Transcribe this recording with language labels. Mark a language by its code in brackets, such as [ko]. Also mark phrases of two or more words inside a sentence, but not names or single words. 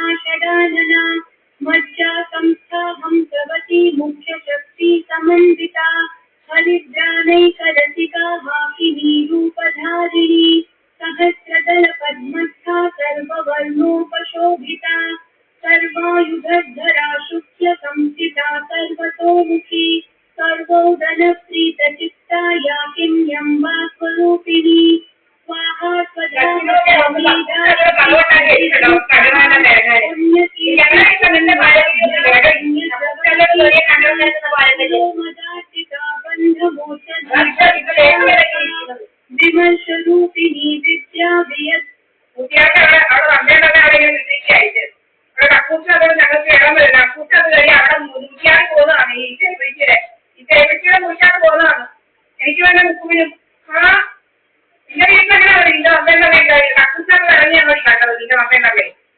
[sa] षडानना मज्जा संस्था हंसवती मुख्यशक्ति समन्विता हरिद्रानैकरसिका हाकिनी रूपधारिणी सहस्रदल पद्मस्था सर्ववर्णोपशोभिता सर्वायुधधरा शुक्ल संस्थिता सर्वतोमुखी सर्वोदनप्रीतचित्ता याकिन्यं वा स्वरूपिणी स्वाहा स्वधा विमर्शरूपिणी विद्या [ml] എനിക്ക് വേണ്ട മുക്കുവിനും ആ നിന്റെ വീട്ടിലങ്ങനെ ഇല്ല അമ്മേന്റെ വീട്ടിൽ കക്കൂസിനകത്ത് ഇറങ്ങിയാൽ മതി കണ്ടത് നിന്റെ അമ്മേന്റെ